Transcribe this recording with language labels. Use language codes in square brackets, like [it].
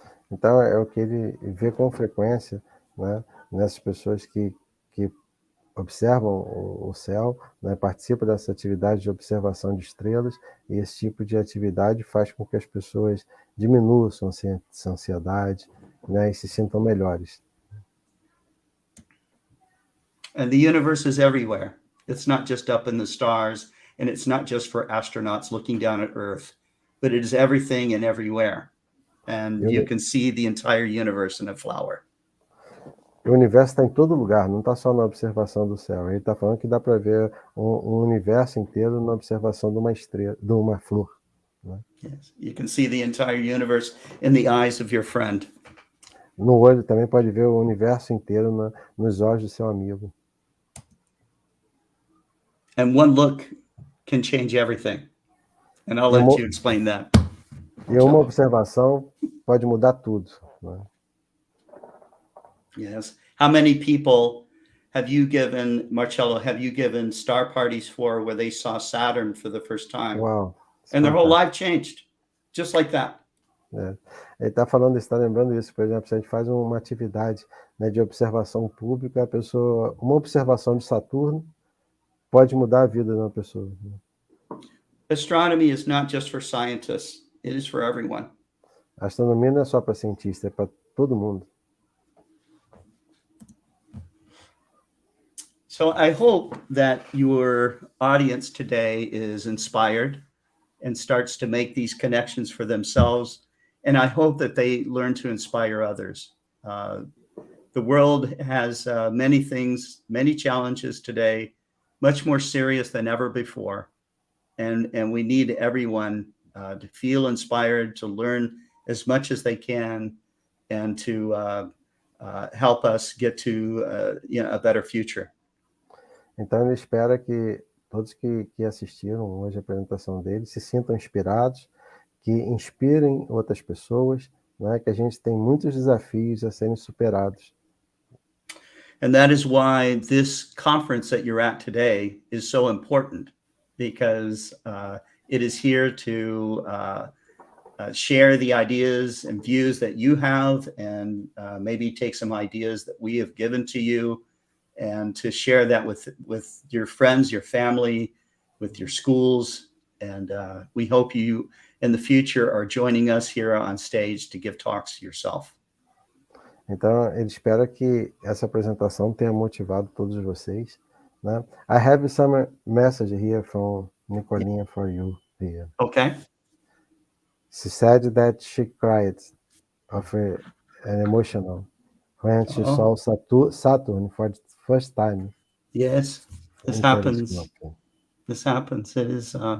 [pt] Então, é o que ele vê com frequência, né, nessas pessoas que observam o céu, né, participam dessa atividade de observação de estrelas, e esse tipo de atividade faz com que as pessoas diminuam sua ansiedade, né, e se sintam melhores. [en] And the universe is everywhere. It's not just up in the stars, and it's not just for astronauts looking down at Earth, but it is everything and everywhere. And you can see the entire universe in a flower. [pt] O universo está em todo lugar, não está só na observação do céu. Ele está falando que dá para ver um universo inteiro na observação de uma estrela, de uma flor, né? [en] Yes, you can see the entire universe in the eyes of your friend. [pt] No olho também pode ver o universo inteiro nos olhos do seu amigo. [en] And one look can change everything. And I'll let you explain that. [pt] E uma observação pode mudar tudo, né? [en] Yes. How many people have you given, Marcello, star parties for where they saw Saturn for the first time? [pt] Uau. [en] And their whole life changed, just like that. [pt] Ele está falando, está lembrando isso, por exemplo, se a gente faz uma atividade, né, de observação pública, uma observação de Saturno pode mudar a vida de uma pessoa, né? [en] Astronomy is not just for scientists, it is for everyone. [pt] A astronomia não é só para cientista, é para todo mundo. [en] So I hope that your audience today is inspired and starts to make these connections for themselves. And I hope that they learn to inspire others. The world has many things, many challenges today, much more serious than ever before. And we need everyone to feel inspired, to learn as much as they can, and to help us get to a better future. [pt] Então ele espera que todos que assistiram hoje a apresentação dele se sintam inspirados, que inspirem outras pessoas, né? Que a gente tem muitos desafios a serem superados. [en] And that is why this conference that you're at today is so important, because it is here to share the ideas and views that you have, and maybe take some ideas that we have given to you, and to share that with your friends, your family, with your schools. And we hope you in the future are joining us here on stage to give talks yourself. [pt] Então, ele espera que essa apresentação tenha motivado todos vocês, né? [en] I have some message here from Nicolina for you here. Okay. She said that she cried of an emotional when she saw Saturn for the first time. Yes, this happens. This happens. It is